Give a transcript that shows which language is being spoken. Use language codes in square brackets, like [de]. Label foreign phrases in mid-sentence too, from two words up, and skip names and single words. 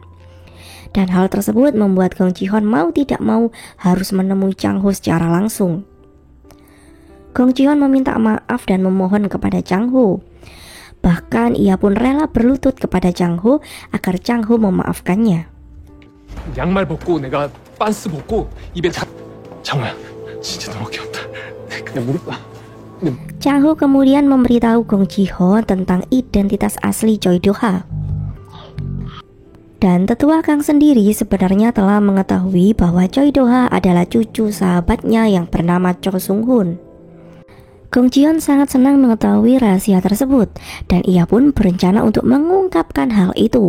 [id] Dan hal tersebut membuat Gong Ji-hyun mau tidak mau harus menemui Chang-ho secara langsung. Gong Ji-hyun meminta maaf dan memohon kepada Chang-ho. Bahkan ia pun rela berlutut kepada Chang-ho agar Chang-ho memaafkannya. [ko] 양말 벗고 내가 빤스 벗고 입에 장호야, 진짜 너무 귀엽다. 그냥 무릎 [id] Chang-ho kemudian memberitahu Gong Ji-hyun tentang identitas asli Choi Do-ha. Dan tetua Kang sendiri sebenarnya telah mengetahui bahwa Choi Do-ha adalah cucu sahabatnya yang bernama Cho Sung-hoon. Gong Ji-hyun sangat senang mengetahui rahasia tersebut dan ia pun berencana untuk mengungkapkan hal itu.